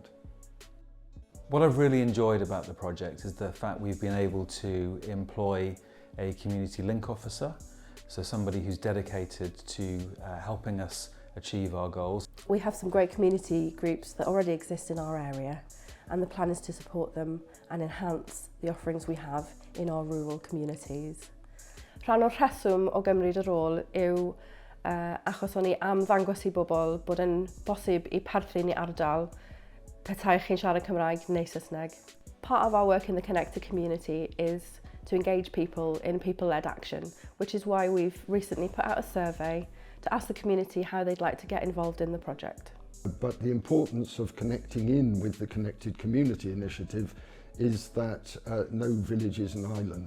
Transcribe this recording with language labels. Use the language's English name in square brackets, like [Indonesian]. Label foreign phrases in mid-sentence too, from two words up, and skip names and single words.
[English] What I've really enjoyed about the project is the fact we've been able to employ a community link officer, so somebody who's dedicated to helping us achieve our goals. We have some great community groups that already exist in our area, and the plan is to support them and enhance the offerings we have in our rural communities. [Welsh] Rhan o'r rheswm o gymryd y rôl yw achos o'n i am ddangos I bobl bod yn bosib I perthyn I ardal petai chi'n siarad Cymraeg neu Saesneg. [English] Part of our work in the connected community is to engage people in people-led action, which is why we've recently put out a survey to ask the community how they'd like to get involved in the project. But the importance of connecting in with the Connected Community initiative is that no village is an island.